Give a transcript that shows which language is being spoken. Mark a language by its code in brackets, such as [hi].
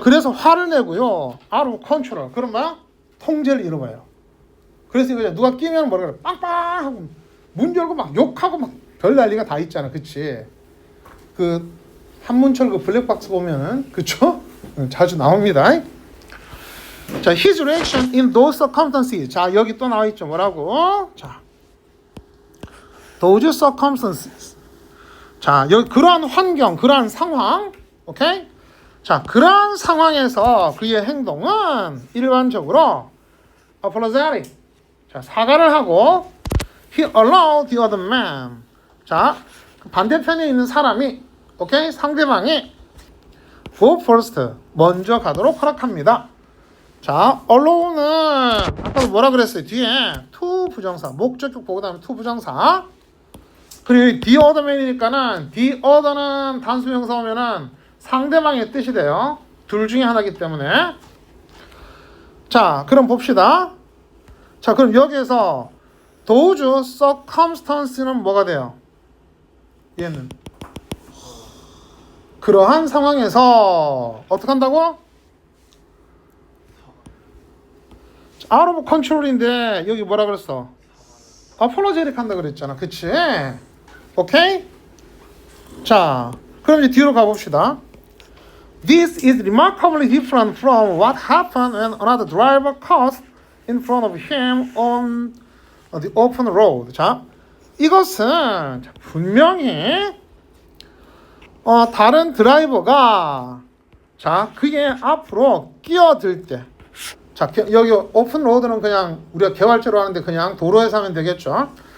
[ko] 그래서 화를 내고요. [en] out of control. [ko] 그럼 막 통제를 잃어버려요. 그래서 이거 누가 끼면 뭐라 그래? 빵빵 하고 문 열고 막 욕하고 막 별 난리가 다 있잖아. 그치? 그 한문철 그 블랙박스 보면은 그쵸? 자주 나옵니다. [en] 자, his reaction in those circumstances. [ko] 자, 여기 또 나와 있죠. 뭐라고? 자, [en] those circumstances. [ko] 자, 여기 그러한 환경, 그러한 상황, 오케이? 자, 그러한 상황에서 그의 행동은 일반적으로 apologetic. 자, 사과를 하고 [en] he allowed the other man. [ko] 자, 반대편에 있는 사람이, 오케이? 상대방이 [en] go first. [ko] 먼저 가도록 허락합니다. 자, allow는 아까도 뭐라 그랬어요? 뒤에 to 부정사, 목적격 보고 다음에 to 부정사. 그리고 [en] the other man [ko] 이니까는 the other는 단수명사 오면은 상대방의 뜻이 돼요. 둘 중에 하나이기 때문에. 자, 그럼 봅시다. 자, 그럼 여기에서 those circumstance는 뭐가 돼요? 얘는 그러한 상황에서 어떻게 한다고? [en] out of control [ko] 인데 여기 뭐라 그랬어? apologetic 한다 그랬잖아. 그치? 오케이? 자, 그럼 이제 뒤로 가봅시다. [en] This is remarkably different from what happened when another driver crossed in front of him on the open road. [ko] 자, 이것은 분명히 다른 드라이버가 자, 그게 앞으로 끼어들 때. 자, 여기 오픈 로드는 그냥 우리가 개활제로 하는데 그냥 도로에서 하면 되겠죠.